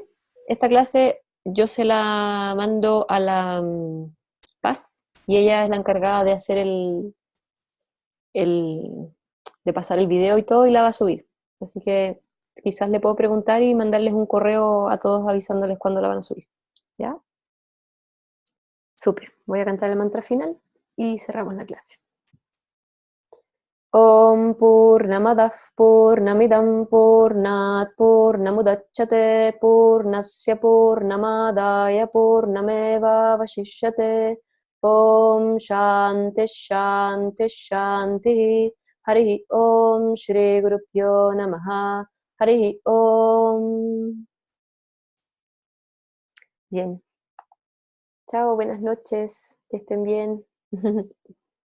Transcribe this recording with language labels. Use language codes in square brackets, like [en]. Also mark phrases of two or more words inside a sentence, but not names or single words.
[es] Esta clase yo se la mando a la Paz y ella es la encargada de hacer de pasar el video y todo y la va a subir. Así que quizás le puedo preguntar y mandarles un correo a todos avisándoles cuándo la van a subir. ¿Ya? Súper. Voy a cantar el mantra final y cerramos la clase. [sa] Om Purnamadah Purnamidam Purnat Purnamudachyate Purnasya Purnamadaya Purnameva Vashishyate Om Shanti Shanti Shanti Harihi Om Shri Gurubhyo Namaha Harihi Om. [es] Bien. Chao, buenas noches. Que estén bien.